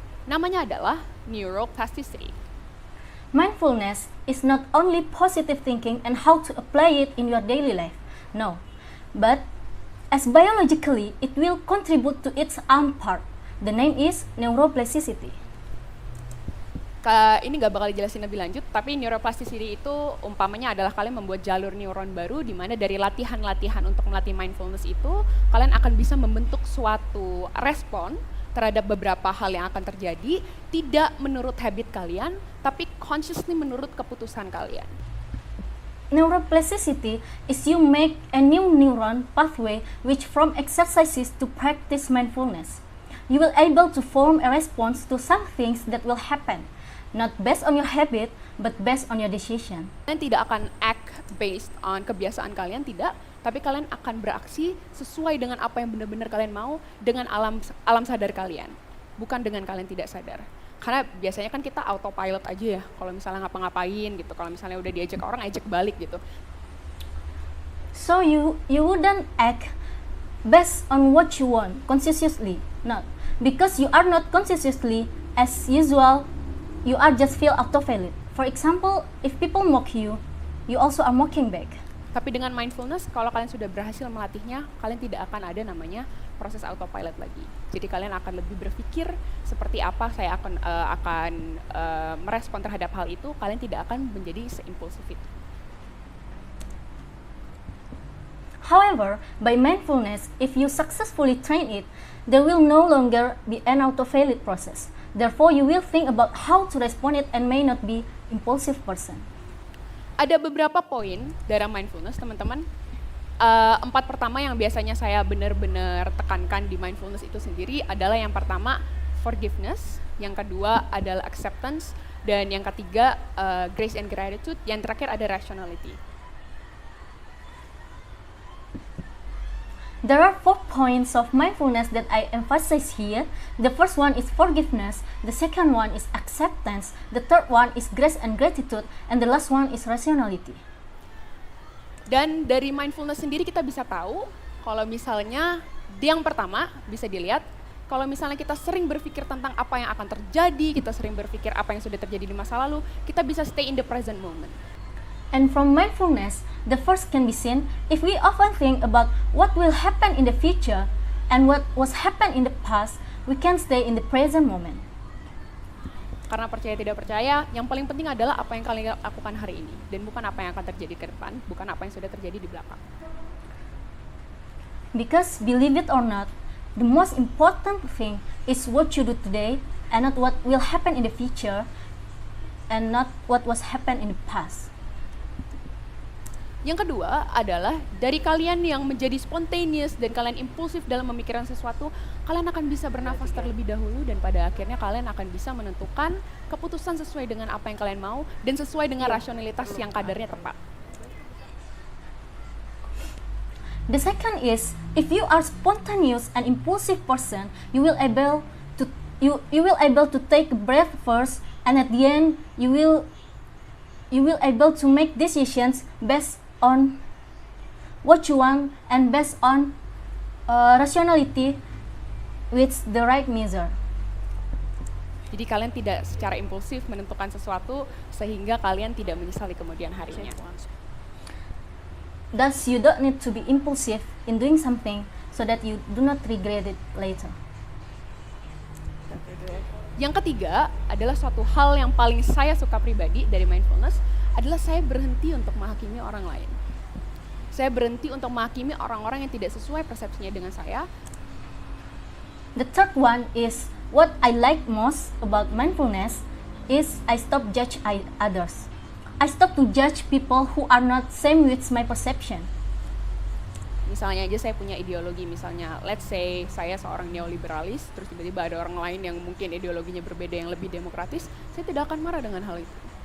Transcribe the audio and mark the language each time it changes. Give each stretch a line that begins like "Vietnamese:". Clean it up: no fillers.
Indonesian: Namanya adalah neuroplasticity.
English: Mindfulness is not only positive thinking and how to apply it in your daily life, no. But as biologically, it will contribute to its own part. The name is neuroplasticity.
Indonesian: Ini nggak bakal dijelasin lebih lanjut, tapi neuroplasticity itu umpamanya adalah kalian membuat jalur neuron baru di mana dari latihan-latihan untuk melatih mindfulness itu, kalian akan bisa membentuk suatu respon terhadap beberapa hal yang akan terjadi, tidak menurut habit kalian, tapi consciously menurut keputusan kalian.
English: Neuroplasticity is you make a new neuron pathway which from exercises to practice mindfulness. You will able to form a response to some things that will happen, not based on your habit, but based on your decision.
Indonesian: Kalian tidak akan
English: act based on
Indonesian: kebiasaan kalian, tidak, tapi kalian akan beraksi sesuai dengan apa yang benar-benar kalian mau dengan alam sadar kalian, bukan dengan kalian tidak sadar. Karena biasanya kan kita autopilot aja ya, kalau misalnya ngapa-ngapain gitu, kalau misalnya udah diajak orang, ajak balik gitu.
English: So you wouldn't act based on what you want consciously, not. Because you are not consciously as usual, you are just feel autopilot. For example, if people mock you, you also are mocking back.
Indonesian: Tapi dengan mindfulness, kalau kalian sudah berhasil melatihnya, kalian tidak akan ada namanya proses autopilot lagi. Jadi kalian akan lebih berpikir seperti apa saya akan merespon terhadap hal itu. Kalian tidak akan menjadi seimpulsif itu.
English: However, by mindfulness, if you successfully train it, there will no longer be an autopilot process. Therefore, you will think about how to respond it and may not be impulsive person.
Indonesian: Ada beberapa poin dalam mindfulness, teman-teman. 4 pertama yang biasanya saya benar-benar tekankan di mindfulness itu sendiri adalah yang pertama forgiveness, yang kedua adalah acceptance, dan yang ketiga grace and gratitude, yang terakhir ada rationality.
English: There are 4 points of mindfulness that I emphasize here. The first one is forgiveness, the second one is acceptance, the third one is grace and gratitude, and the last one is rationality.
Indonesian: Dan dari mindfulness sendiri kita bisa tahu kalau misalnya yang pertama bisa dilihat, kalau misalnya kita sering berpikir tentang apa yang akan terjadi, kita sering berpikir apa yang sudah terjadi di masa lalu, kita bisa
English: stay in the present moment. And from mindfulness, the first can be seen if we often think about what will happen in the future and what was happened in the past, we can stay in the present moment.
Indonesian: Karena percaya tidak percaya, yang paling penting adalah apa yang kalian lakukan hari ini dan bukan apa yang akan terjadi ke depan, bukan apa yang sudah terjadi di belakang.
English: Because believe it or not, the most important thing is what you do today and not what will happen in the future and not what was happened in the past.
Indonesian: Yang kedua adalah dari kalian yang menjadi spontaneous dan kalian impulsif dalam memikirkan sesuatu, kalian akan bisa bernafas terlebih dahulu dan pada akhirnya kalian akan bisa menentukan keputusan sesuai dengan apa yang kalian mau dan sesuai dengan rasionalitas yang kadarnya tepat.
English: The second is if you are spontaneous and impulsive person, you will able to take a breath first, and at the end you will able to make decisions based on what you want and based on rationality with the right measure.
Indonesian: Jadi kalian tidak secara impulsif menentukan sesuatu sehingga kalian tidak menyesali kemudian harinya.
English: Thus, you don't need to be impulsive in doing something so that you do not regret it later.
Indonesian: Yang ketiga adalah suatu hal yang paling saya suka pribadi dari mindfulness adalah saya berhenti untuk menghakimi orang lain. Saya berhenti untuk menghakimi orang-orang yang tidak sesuai persepsinya dengan saya.
English: The third one is what I like most about mindfulness is I stop judge others. I stop to judge people who are not same with my perception.
Indonesian: Misalnya aja saya punya ideologi, misalnya
English: let's say
Indonesian: saya seorang neoliberalis, terus tiba-tiba ada orang lain yang mungkin ideologinya berbeda yang lebih demokratis, saya tidak akan marah dengan hal itu.